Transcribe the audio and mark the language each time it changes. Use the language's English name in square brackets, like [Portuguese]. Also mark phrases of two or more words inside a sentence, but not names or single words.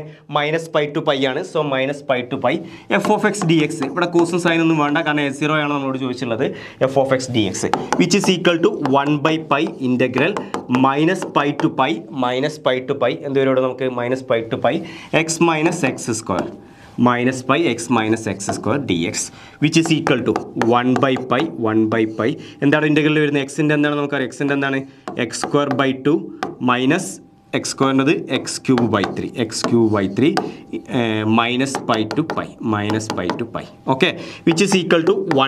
[English] minus pi to pi ആണ്. so minus pi to pi f of x dx. [Malayalam] ഇവിടെ കോസും സൈനൊന്നും വേണ്ട, കാരണം a0 ആണ് ആണ് നമ്മളോട് ചോദിച്ചിട്ടുള്ളത് [English] f of x dx which is equal to 1/π integral -π to π [Malayalam] എന്ത് വരും ഇവിടെ നമുക്ക് [English] -π to π x minus x square -π x minus x square dx which is equal to 1/π [Malayalam] എന്താണ് ഇൻ്റഗ്രൽ വരുന്നത് എക്സിൻ്റെ എന്താണ് നമുക്കറിയാം എക്സിൻ്റെ എന്താണ് [English] x square by 2 minus x സ്ക്വയറിൻ്റെത് x cube by 3 -π to π okay which is equal to